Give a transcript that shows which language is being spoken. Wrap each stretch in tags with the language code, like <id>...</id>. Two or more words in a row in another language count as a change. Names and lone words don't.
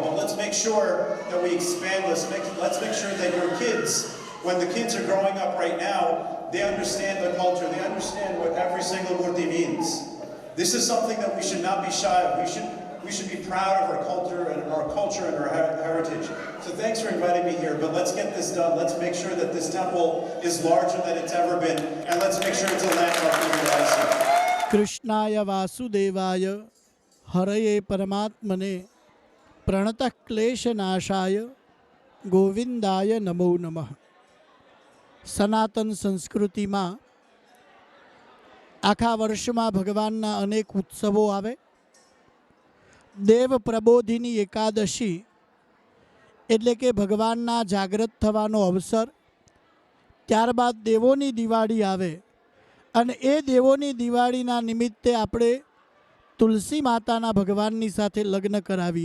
<en>But let's make sure that we expand, let's make sure that your kids, when the kids are growing up right now, they understand the culture, they understand what every single murti means. This is something that we should not be shy of. We should be proud of our culture and our heritage. So thanks for inviting me here, but let's get this done. Let's make sure that this temple is larger than it's ever been, and let's make sure it's a landmark for you guys.</en> <sa>कृष्णाय वासुदेवाय हरये परमात्मने प्रणतः क्लेशनाशाय गोविन्दाय नमो नमः.</sa> <gu>સનાતન સંસ્કૃતિમાં આખા વર્ષમાં ભગવાનના અનેક ઉત્સવો આવે. દેવ પ્રબોધિની એકાદશી એટલે કે ભગવાનના જાગ્રત થવાનો અવસર. ત્યારબાદ દેવોની દિવાળી આવે અને એ દેવોની દિવાળીના નિમિત્તે આપણે તુલસી માતાના ભગવાનની સાથે લગ્ન કરાવીએ.</gu>